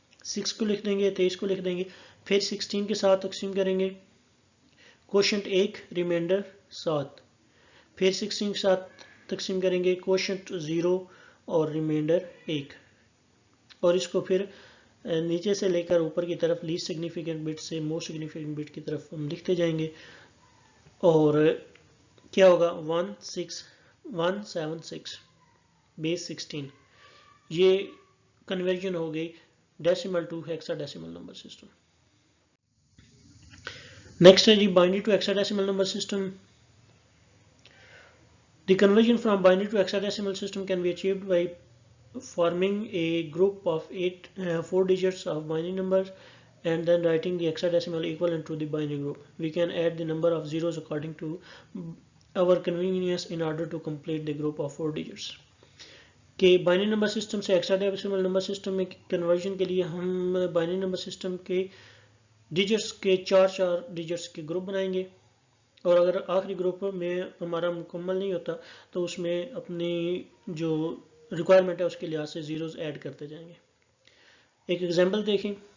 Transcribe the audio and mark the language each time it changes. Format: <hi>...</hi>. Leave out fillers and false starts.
<ur>6 کو لکھ دیں گے 23 کو لکھ دیں گے پھر 16 کے ساتھ تقسیم کریں گے کوشنٹ 1 ریمائنڈر 7 پھر 16 کے ساتھ تقسیم کریں گے کوشنٹ 0 اور ریمائنڈر 1 اور اس کو پھر نیچے سے لے کر اوپر کی طرف لیسٹ سگنیفیکنٹ بٹ سے موسٹ سگنیفیکنٹ بٹ کی طرف ہم لکھتے جائیں گے اور کیا ہوگا 176 بیس 16. یہ کنورژن ہو گئی decimal to hexa decimal number system. Next ہے جی binary to hexa decimal number system.</ur> <en>The conversion from binary to hexadecimal system can be achieved by forming a group of 4 digits of binary numbers and then writing the hexadecimal equivalent to the binary group. We can add the number of zeros according to our convenience in order to complete the group of 4 digits.</en> <ur>کہ binary number system سے hexadecimal number system میں conversion کے لیے ہم binary number system کے digits کے 4 digits کے group بنائیں گے اور اگر آخری گروپ میں ہمارا مکمل نہیں ہوتا تو اس میں اپنی جو ریکوائرمنٹ ہے اس کے لحاظ سے زیروز ایڈ کرتے جائیں گے. ایک ایگزامپل دیکھیں.</ur>